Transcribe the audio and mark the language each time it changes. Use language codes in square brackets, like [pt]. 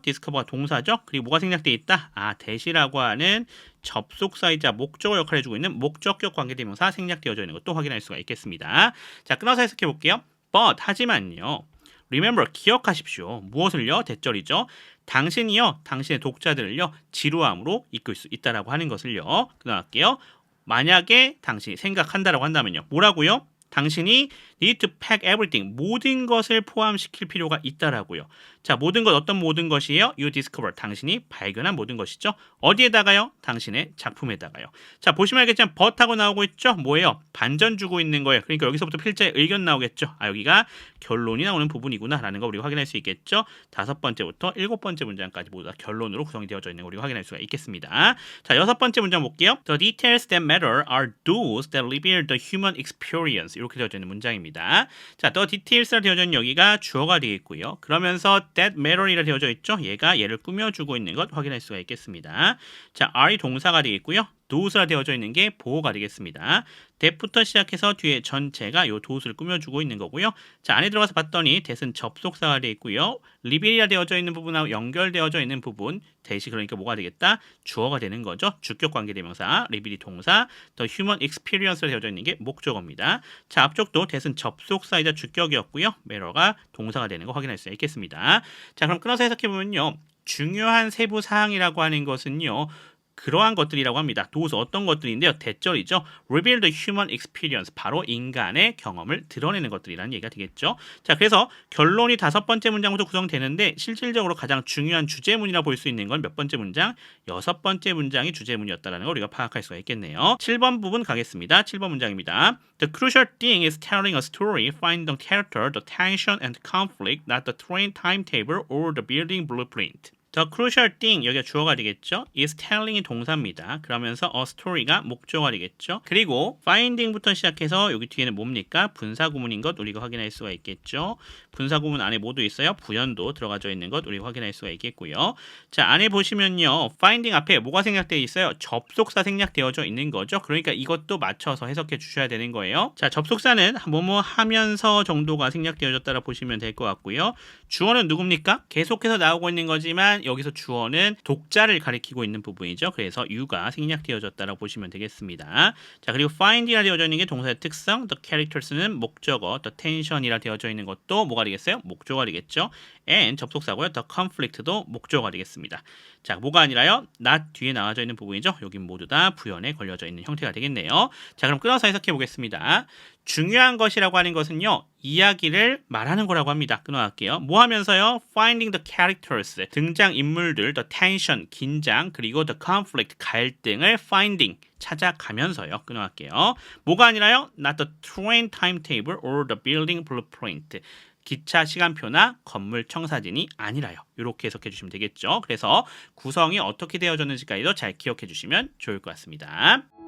[ko] discover가 동사죠. 그리고 뭐가 생략되어 있다? 아, that이라고 하는 접속사이자 목적어 역할을 해주고 있는 목적격 관계대명사 생략되어져 있는 것도 확인할 수가 있겠습니다. 자, 끊어서 해석해 볼게요. but 하지만요. remember 기억하십시오. 무엇을요? 대절이죠. 당신이요, 당신의 독자들을요, 지루함으로 이끌 수 있다라고 하는 것을요. 끊어갈게요. 만약에 당신이 생각한다라고 한다면요. 뭐라고요? 당신이 [en] need to pack everything. [ko] 모든 것을 포함시킬 필요가 있다라고요. 자, 모든 것 어떤 모든 것이에요? [en] You discover. [ko] 당신이 발견한 모든 것이죠. 어디에다가요? 당신의 작품에다가요. 자, 보시면 알겠지만 but하고 나오고 있죠? 뭐예요? 반전 주고 있는 거예요. 그러니까 여기서부터 필자의 의견 나오겠죠. 아, 여기가 결론이 나오는 부분이구나 라는 거 우리가 확인할 수 있겠죠. 5번째부터 7번째 문장까지 모두 다 결론으로 구성이 되어져 있는 거 우리가 확인할 수가 있겠습니다. 자, 6번째 문장 볼게요. [en] The details that matter are those that reveal the human experience. [ko] 이렇게 되어져 있는 문장입니다. 자, the details라 되어져 있는 여기가 주어가 되겠고요. 그러면서 [en] that matter [ko] 이라 되어져 있죠. 얘가 얘를 꾸며주고 있는 것 확인할 수가 있겠습니다. 자, are이 동사가 되겠고요. does라 되어져 있는 게 보호가 되겠습니다. that부터 시작해서 뒤에 전체가 요 does를 꾸며주고 있는 거고요. 자, 안에 들어가서 봤더니 that은 접속사가 되어 있고요. reveal이라 되어져 있는 부분하고 연결되어져 있는 부분 that이 그러니까 뭐가 되겠다? 주어가 되는 거죠. 주격 관계대명사, reveal이 동사, [en] the human experience [ko] 라 되어져 있는 게 목적어입니다. 자, 앞쪽도 that은 접속사이자 주격이었고요. matter가 동사가 되는 거 확인할 수 있겠습니다. 자, 그럼 끊어서 해석해보면요. 중요한 세부 사항이라고 하는 것은요. 그러한 것들이라고 합니다. 도서 어떤 것들인데요. 대절이죠. [en] Reveal the human experience. [ko] 바로 인간의 경험을 드러내는 것들이라는 얘기가 되겠죠. 자, 그래서 결론이 5번째 문장부터 구성되는데 실질적으로 가장 중요한 주제문이라 볼 수 있는 건 몇 번째 문장? 6번째 문장이 주제문이었다는 걸 우리가 파악할 수가 있겠네요. 7번 부분 가겠습니다. 7번 문장입니다. [en] The crucial thing is telling a story, find the character, the tension and conflict, not the train timetable or the building blueprint. The crucial thing, [ko] 여기가 주어가 되겠죠. [en] is telling [ko] 이 동사입니다. 그러면서 a story가 목적어가 되겠죠. 그리고 finding부터 시작해서 여기 뒤에는 뭡니까? 분사구문인 것 우리가 확인할 수가 있겠죠. 분사구문 안에 모두 있어요. 부연도 들어가져 있는 것 우리가 확인할 수가 있겠고요. 자, 안에 보시면요. finding 앞에 뭐가 생략되어 있어요? 접속사 생략되어져 있는 거죠. 그러니까 이것도 맞춰서 해석해 주셔야 되는 거예요. 자, 접속사는 뭐뭐 하면서 정도가 생략되어졌다라 보시면 될 것 같고요. 주어는 누굽니까? 계속해서 나오고 있는 거지만 여기서 주어는 독자를 가리키고 있는 부분이죠. 그래서 you가 생략되어졌다라고 보시면 되겠습니다. 자, 그리고 find이라 되어져 있는 게 동사의 특성, the characters는 목적어, the tension이라 되어져 있는 것도 뭐가 되겠어요? 목적어가 되겠죠. and 접속사고요. the conflict도 목적어가 되겠습니다. 자, 뭐가 아니라요? not 뒤에 나와져 있는 부분이죠. 여긴 모두 다 부연에 걸려져 있는 형태가 되겠네요. 자, 그럼 끊어서 해석해 보겠습니다. 중요한 것이라고 하는 것은요. 이야기를 말하는 거라고 합니다. 끊어갈게요. 뭐 하면서요? [en] Finding the characters, [ko] 등장인물들, [en] the tension, [ko] 긴장, 그리고 [en] the conflict, [ko] 갈등을 [en] finding, [ko] 찾아가면서요. 끊어갈게요. 뭐가 아니라요? [en] Not the train timetable or the building blueprint. [ko] 기차 시간표나 건물 청사진이 아니라요. 이렇게 해석해 주시면 되겠죠. 그래서 구성이 어떻게 되어졌는지까지도 잘 기억해 주시면 좋을 것 같습니다.